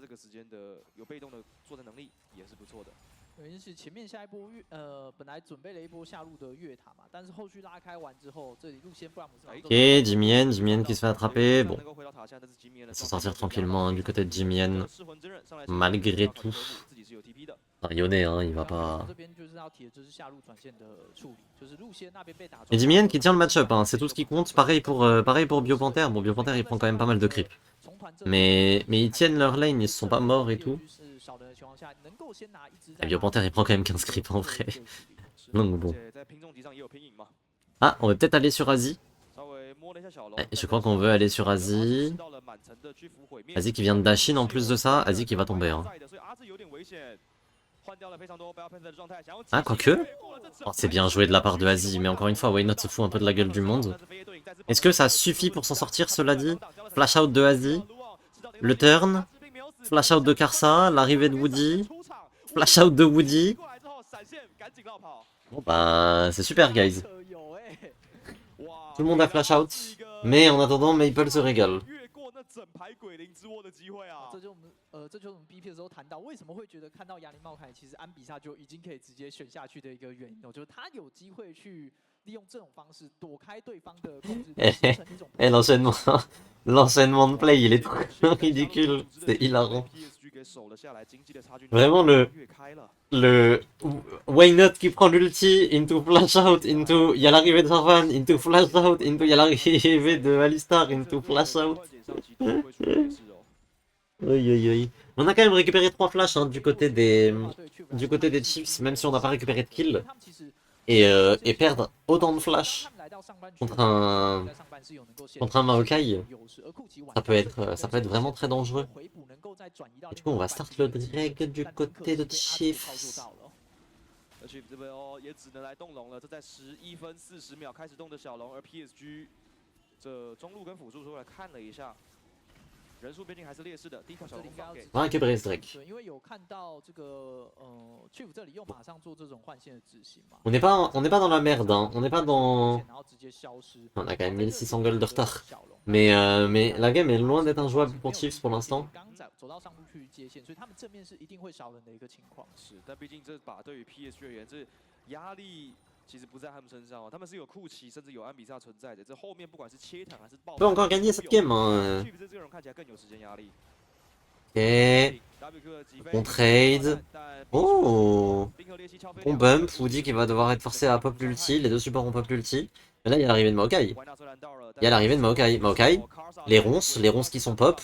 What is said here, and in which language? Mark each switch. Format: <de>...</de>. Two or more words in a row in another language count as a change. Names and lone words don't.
<fr>Ok, Jimmy N qui se fait attraper. Bon, il va s'en sortir tranquillement hein, du côté de Jimmy N, malgré tout. Enfin, Yone, hein, il va pas...</fr> <zh>这边就是要提的就是下路转线的处理，就是路线那边被打中。</zh> <fr>Et Jimien qui tient le match-up, hein, c'est tout ce qui compte. Pareil pour Biopanther. Bon, Biopanther il prend quand même pas mal de creep. Mais ils tiennent leur lane, ils se sont pas morts et tout. Et Biopanther il prend quand même 15 creep en vrai. Donc bon. Ah, on va peut-être aller sur Asie. Ouais, je crois qu'on veut aller sur Asie. Asie qui vient de Dashin en plus de ça. Asie qui va tomber. Hein. Ah, quoique. Oh, c'est bien joué de la part de Asie, mais encore une fois, Why Not se fout un peu de la gueule du monde. Est-ce que ça suffit pour s'en sortir, cela dit? Flash out de Asie. Le turn. Flash out de Karsa. L'arrivée de Woody. Flash out de Woody. Bon bah, c'est super, guys. Tout le monde a flash out. Mais en attendant, Maple se régale.</fr> <zh>这就是我们 BP 的时候谈到，为什么会觉得看到亚林茂凯，其实安比萨就已经可以直接选下去的一个原因哦，就是他有机会去利用这种方式躲开对方的控制，形成一种。</zh> <fr>Eh, l'enchaînement de play, il est trop ridicule, c'est hilarant. Vraiment le Why Not qui prend l'ulti, into flash out, into y a l'arrivée de Sarvan, into flash out, into y a l'arrivée de Alistar, into flash out. Oui. On a quand même récupéré 3 flashs hein, du côté des Chiefs, même si on n'a pas récupéré de kill. Et perdre autant de flash contre un Maokai, ça peut être vraiment très dangereux. Et du coup, on va start le drag du côté de Chiefs.</fr> <zh>Chiefs 这边哦，也只能来动龙了。这在11分40秒开始动的小龙，而 PSG 这中路跟辅助出来看了一下。人数毕竟还是劣势的，第一条小龙放给。</zh> <fr>On va récupérer ce Drake.</fr> <zh>因为有看到这个Chief 这里又马上做这种换线的执行嘛。</zh> <fr>On n'est pas dans la merde, hein. On n'est pas dans. On a quand même 1600 gold de retard. Mais la game est loin d'être injouable pour Chiefs pour l'instant.</fr> <zh>走到上路去接线，所以他们正面是一定会少人的一个情况。是，但毕竟这把对于 PSG 而言，这压力。其实不在他们身上哦，他们是有库奇，甚至有安比萨存在的。这后面不管是切坦还是爆，</zh> <fr>On peut encore gagner cette game. Hein. Ok. On trade. Oh. On bump. Woody qui va devoir être forcé à pop l'ulti. Les deux supports ont pop l'ulti. Mais là, il y a l'arrivée de Maokai. Il y a l'arrivée de Maokai. Maokai. Les ronces qui sont pop.</fr>